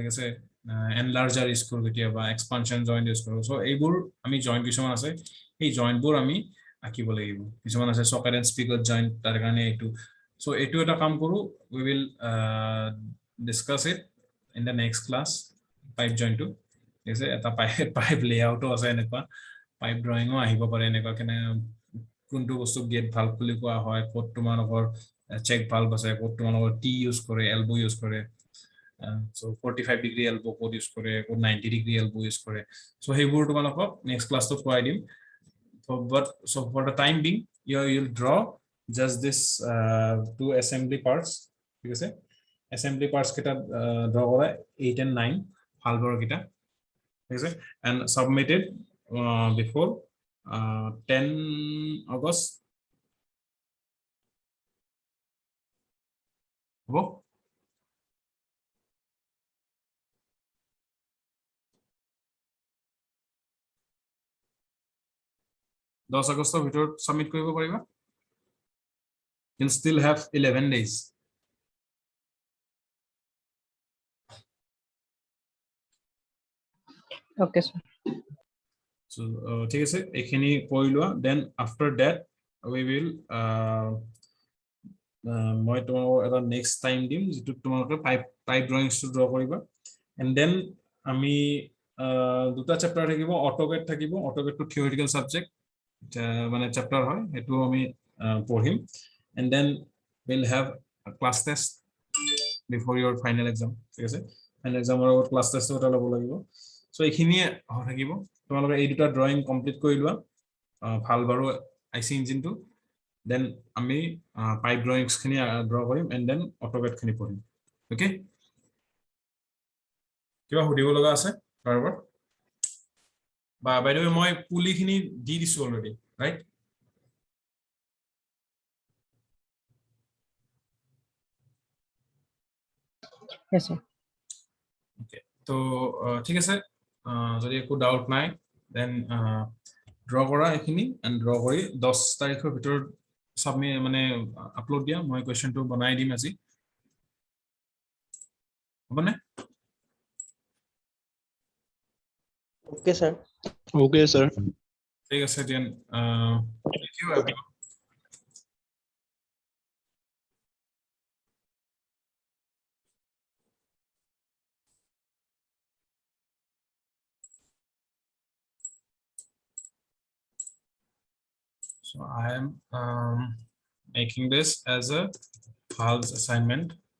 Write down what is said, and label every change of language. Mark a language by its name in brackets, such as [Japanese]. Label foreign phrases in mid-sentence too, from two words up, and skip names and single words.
[Assamese] আছে এনলাৰ্জাৰ ইউজ কৰো কেতিয়াবা [English] expansion joint [Assamese] ইউজ কৰো সো এইবোৰ আমি জয়েন্ট কিছুমান আছে এই জয়েন্টবোৰ আমি আঁকিব লাগিব কিছুমান আছে [English] socket and spigot joint [Assamese] তাৰ কাৰণে এইটো সো এইটো এটা কাম কৰো [English] we will discuss it in the next class pipe joint to is এটা pipe layout [Assamese] আছে এনেকুৱা [English] pipe drawing [Assamese] ও আহিব পাৰে এনেকুৱা কেনে কোনটো বস্তু [English] gate valve [Assamese] বুলি কোৱা হয় কত তোমালোকৰ [English] check valve [Assamese] আছে কত তোমালোকৰ [English] tee use [Assamese] কৰে [English] elbow use [Assamese] কৰে so 45 [English] degree elbow [Assamese] কোড ইউজ কৰে কোড 90 [English] degree elbow use [Assamese] কৰে so সেইবোৰ তোমালোকক নেক্সট ক্লাসত কোৱাই দিম so [English] for the time being you'll draw just this two assembly parts [Assamese] ঠিক আছে [English] assembly parts [Assamese] কেটা draw কৰা 8 and 9 ভালভৰ কিটা ঠিক আছে [English] and submitted before 10 August. [Assamese] হ'ব 10 আগষ্টৰ ভিতৰত সাবমিট কৰিব পাৰিবা [English] you'll still have 11 days Okay, sir. [Assamese] so ঠিক আছে এখিনি কৰি লোৱা [English] then after that we will [Assamese] মই তোমাক এটা [English] next time [Assamese] দিম যেটো তোমালোকে [English] pipe drawings [Assamese] টো ড্ৰ কৰিবা [English] and then [Assamese] আমি দুটা চেপ্টাৰ থাকিব অটোকেড থাকিব অটোকেড [English] to theoretical subject [Assamese] মানে চেপ্টাৰ হয় এটো আমি পঢ়িম [English] and then we'll have a class test before your final exam [Assamese] ঠিক আছে [English] final exam or class test [Assamese] ওটা লব লাগিব so এখিনিয়ে থাকিব তোমালোকে এই দুটা ড্ৰয়িং কমপ্লিট কৰি লোৱা ভাল বাৰু আইসি ইঞ্জিনটো then আমি [English] pipe drawings [Assamese] খিনি ড্ৰ কৰিম [English] and then [Assamese] অটোকেড খিনি পঢ়িম ওকে কিবা সুধিব লগা আছে কাৰোবাৰ বা [English] by the way [Assamese] মই পুলি খিনি দি দিছো [English] already right Yes, sir. Okay. [Assamese] তো ঠিক আছে যদি একো ডাউট নাই [English] then draw [Assamese] কৰা এখিনি [English] and draw [Assamese] কৰি 10 তাৰিখৰ ভিতৰত সাবমিট মানে আপলোড দিয়া মই কোৱেশ্চনটো বনাই দিম আজি হ'বনে [English] Okay, sir. Okay, sir. [Assamese] ঠিক আছে [English] দেন thank you everyone so I am making this as a PALS assignment